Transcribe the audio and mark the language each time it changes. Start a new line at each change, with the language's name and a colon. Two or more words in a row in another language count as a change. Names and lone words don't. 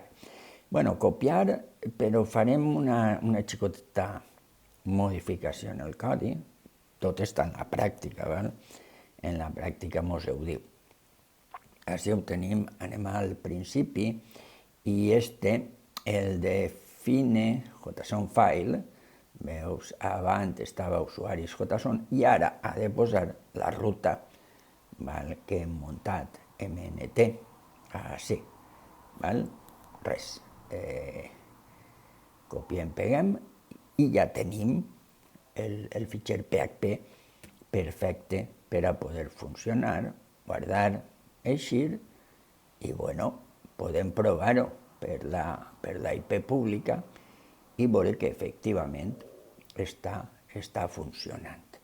Catalan: Bueno, copiar, però farem una xicoteta modificació en el codi, tot està en la pràctica, val? En la pràctica mos ho diu. Així ho tenim, anem al principi, i el
English: define JSON file,
Catalan: veus, abans estava usuaris JSON, i ara ha de posar la ruta, val? Que hem muntat, mnt, així, val? Res, copiem, peguem, i ja tenim el fitxer PHP perfecte per a poder funcionar, guardar, eixir, i bueno, podem provar-ho per la IP pública i veure que efectivament està funcionant.